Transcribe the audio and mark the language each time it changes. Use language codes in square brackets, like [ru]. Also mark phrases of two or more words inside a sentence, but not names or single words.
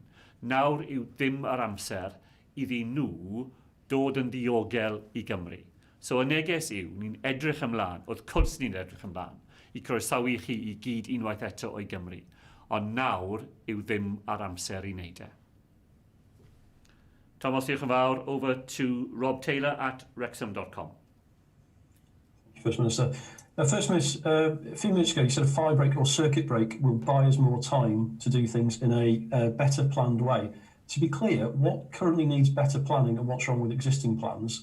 [cy] Nawr yw dim ar amser iddyn nhw dod yn diogel I Gymru. So y neges yw, ni'n edrych ymlaen, wrth cwrs ni'n edrych ymlaen, I croesawu chi I gyd unwaith eto o'i Gymru. Ond nawr yw ddim ar amser I wneud e. Thomas, diolch yn fawr. [en] Over to Rob Taylor at wrexham.com. First Minister. First Minister, a few minutes ago you said a fire break or circuit break will buy us more time to do things in a better planned way. To be clear, what currently needs better planning and what's wrong with existing plans?